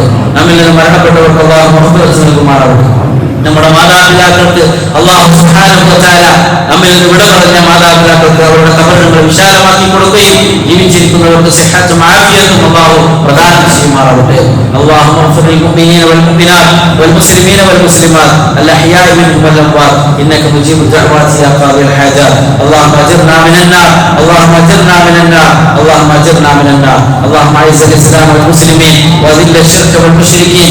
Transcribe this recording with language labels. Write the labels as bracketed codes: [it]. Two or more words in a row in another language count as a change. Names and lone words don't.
[ml] നമ്മിൽ നിന്ന് മരണപ്പെട്ടവർക്ക് അല്ലാഹു മഗ്ഫിറത്ത് നൽകുമാറാവട്ടെ. നമ്മുടെ മാതാപിതാക്കൾക്ക് [ar] الله سبحانه وتعالى [ml] നമ്മിൽ നിന്ന് വിട പറഞ്ഞ മാതാപിതാക്കൾക്ക് അവരുടെ ഖബറുകൾ വിശാലമാക്കി കൊടുക്കുകയും ജീവിച്ചിരിക്കുന്നവർക്ക് സിഹ്ഹത്തും ആഫിയത്തും അല്ലാഹു പ്രദാനം ചെയ്യുമാറാവട്ടെ. [ar] അല്ലാഹുമ്മ اغفر للمؤمنين والمؤمنات والمسلمين والمسلمات الأحياء منهم والأموات إنك مجيب الدعوات يا قاضي الحاجات. اللهم أجرنا من النار، اللهم أجرنا من النار، اللهم أجرنا من النار. اللهم أعز الإسلام والمسلمين وأذل الشرك والمشركين.